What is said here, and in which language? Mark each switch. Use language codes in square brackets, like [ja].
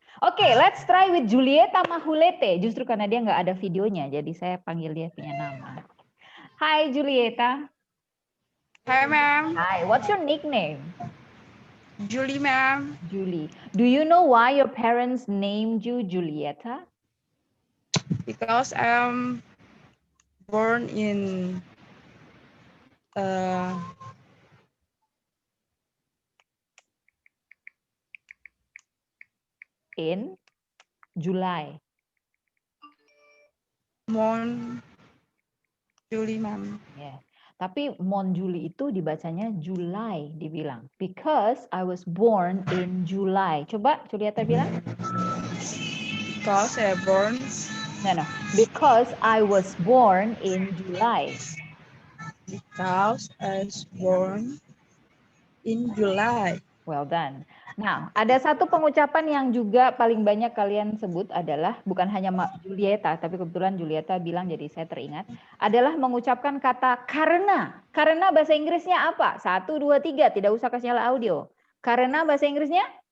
[en] Oke, let's try with Julieta Mahulete. [id] Justru karena dia nggak ada videonya, jadi saya panggil dia punya nama. Hai Julieta. [en] Hai, ma'am. Hi, what's your nickname? Julie, ma'am. Julie. Do you know why your parents named you Julieta? Because I'm born in In July. Mon Julie, ma'am. [id] Yeah. Tapi Mon Juli itu dibacanya July dibilang. [en] Because I was born in July. [id] Coba Julieta bilang. [en] Because I born. No. Because I was born in July. Because I was born in July. Well done. [id] Nah, ada satu pengucapan yang juga paling banyak kalian sebut adalah, bukan hanya Julieta, tapi kebetulan Julieta bilang jadi saya teringat, adalah mengucapkan kata karena. Karena bahasa Inggrisnya apa? 1, 2, 3, tidak usah kasih nyala audio. Karena bahasa Inggrisnya?